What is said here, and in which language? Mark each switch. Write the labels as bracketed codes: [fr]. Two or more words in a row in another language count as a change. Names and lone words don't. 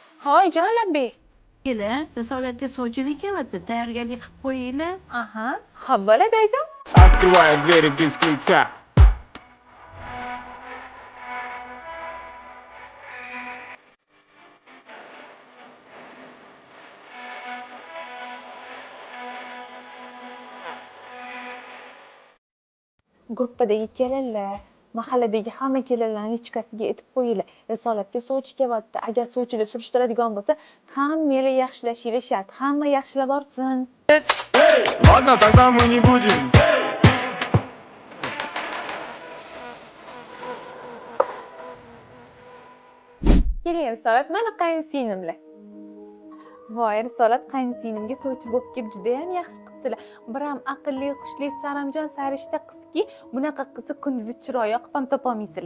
[uz] Hoy, Jalabbek. Kelin, risolatga sovchilik kelyapti, tayyorgarlik qilib qo'yinglar. Aha, xo'p bo'ladi aka. [ru] Открывай двери без крика. [uz] Gruppadagi kelinlar, mahalladagi hamma kelinlarning ichkasiga aytib qo'yinglar. Risolatga sovchi kelyapti. Agar sovchilar surishtiradigan bo'lsa, hammanglar yaxshilashinglar shart. Hamma yaxshilab borsin. [ru] Ладно, тогда мы не будем. [uz] Keling, Risolat, mana qaynsinglimlar. Voy, Risolat qaynsinglimga sovchi bo'lib kelib juda ham yaxshi qilibsizlar. Biram aqlli, xushli, saramjon, sarishta qizki, bunaqa qizni kunduzi chiroyi yoqib ham topolmaysizlar.